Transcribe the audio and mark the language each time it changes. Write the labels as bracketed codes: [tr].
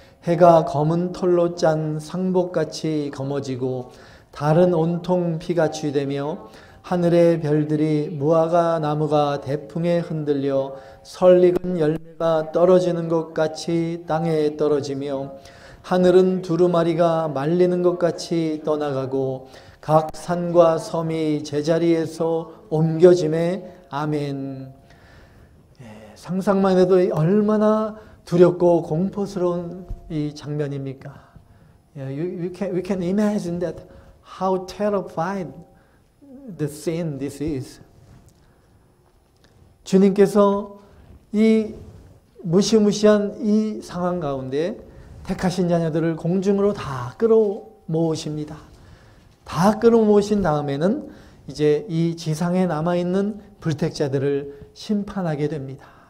[ko] 해가 검은 털로 짠 상복같이 검어지고 달은 온통 피같이 되며 하늘의 별들이 무화과 나무가 대풍에 흔들려 설익은 열매가 떨어지는 것 같이 땅에 떨어지며 하늘은 두루마리가 말리는 것 같이 떠나가고 각 산과 섬이 제자리에서 옮겨짐에 아멘. 상상만 해도 얼마나 두렵고 공포스러운 이 장면입니까? [en] We can imagine that how terrified the scene this is. [ko] 주님께서 이 무시무시한 이 상황 가운데 택하신 자녀들을 공중으로 다 끌어모으십니다. 다 끌어모으신 다음에는 이제 이 지상에 남아있는 불택자들을 심판하게 됩니다.